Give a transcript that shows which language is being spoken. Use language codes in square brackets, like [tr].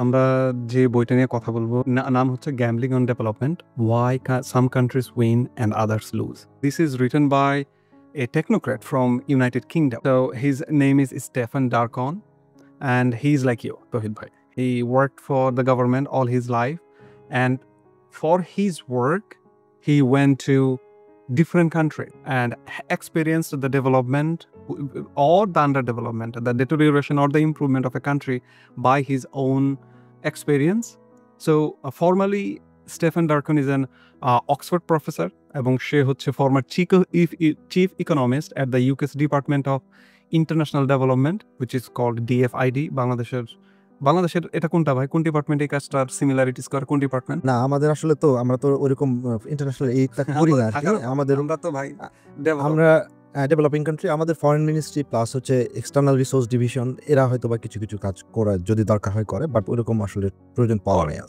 [bn] আমরা যে বইটা নিয়ে কথা বলবো নাম হচ্ছে gambling on development, Y some countries win and others loose. [en] This is written by a technocrat from United Kingdom. So his name is Stefan Darkon and he's like you, Tohid bhai. He worked for the government all his life, and for his work he went to different country and experienced the development or the underdevelopment, the deterioration or the improvement of a country by his own experience. So formally Stefan Darkon is an Oxford professor [bn] এবং সে হচ্ছে [en] former chief economist at the UK's Department of International Development, which is called DFID. [bn] বাংলাদেশের এটা কোনটা ভাই, কোন department এই কাজটার similarities করে, কোন ডিপার্টমেন্ট? না, আমাদের আসলে তো আমরা তো ওরকম ইন্টারন্যাশনাল এইটা করি না আরকি। আমাদের আমরা তো ভাই আমরা ডেভেলপিং কান্ট্রি, আমাদের ফরেন মিনিস্ট্রি প্লাস হচ্ছে এক্সটার্নাল রিসোর্স ডিভিশন, এরা হয়তো বা কিছু কিছু কাজ করে যদি দরকার হয় করে, বাট ওরকম আসলে প্রয়োজন পাওয়া যায়।